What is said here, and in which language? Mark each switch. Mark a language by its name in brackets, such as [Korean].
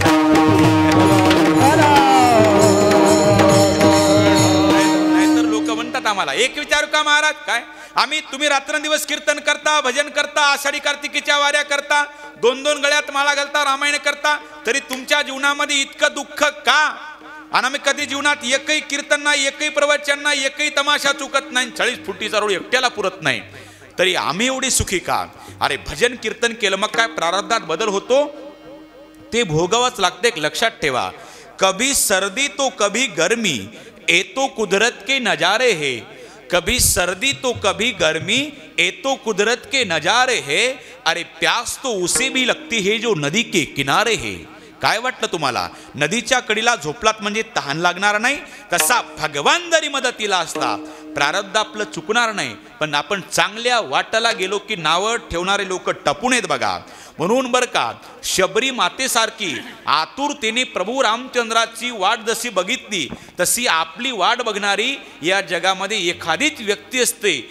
[Marathi] नाहीतर लोक म्हणतात आम्हाला, एक विचारू का महाराज, काय आम्ही तुम्ही रात्रंदिवस कीर्तन करता, भजन करता, आषाढी कार्तिकीच्या वाऱ्या करता, 2-2 गळ्यात माळा घालता, रामायण करता, तरी तुमच्या जीवनामध्ये इतकं दुःख का? आणि आम्ही कधी जीवनात एकही कीर्तन नाही, एकही प्रवचन नाही, एकही तमाशा चुकत नाही, 40 फुटीचा रोड एकट्याला पुरत नाही, तरी आम्ही एवढी सुखी का? अरे भजन कीर्तन केलं मग काय प्रारब्धात बदल होतो, ते भोगावंच लागते. एक लक्षात ठेवा, [Hindi] कभी सर्दी तो कभी गर्मी, ये तो कुदरत के नजारे है. कभी सर्दी तो कभी गर्मी, ये तो कुदरत के नजारे है. अरे प्यास तो उसे भी लगती है जो नदी के किनारे है. [Marathi] काय वाटलं तुम्हाला? नदीच्या कडीला झोपलात म्हणजे तहान लागणार नाही, तसा भगवान जरी मदतीला असला प्रारब्ध आपलं चुकणार नाही. पण आपण चांगल्या वाटाला गेलो की नावं ठेवणारे लोक टपून आहेत बघा. म्हणून बरं का, शबरी मातेसारखी आतुरतेने प्रभू रामचंद्राची वाट जशी बघितली तशी आपली वाट बघणारी या जगामध्ये एखादीच व्यक्ती असते.